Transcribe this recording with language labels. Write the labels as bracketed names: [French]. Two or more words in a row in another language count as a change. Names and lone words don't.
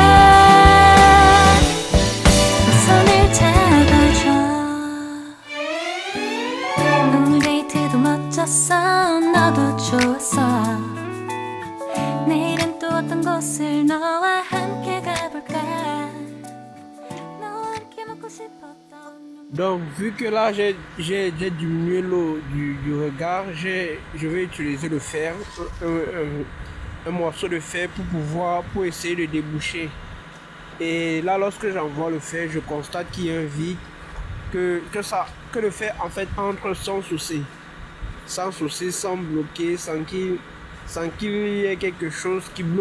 [Korean] 손을 잡아줘 오늘 데이트도 멋졌어 너도 좋았어 내일은 또 어떤 곳을 너와 함께 가볼까 너와 함께 먹고 싶었던 [French] Donc, vu que là j'ai diminué l'eau du regard, je vais utiliser le fer, un morceau de fer pour essayer de déboucher. Et là, lorsque j'envoie le fer, je constate qu'il y a un vide, que le fer en fait entre sans souci, sans bloquer, sans qu'il y ait quelque chose qui bloque.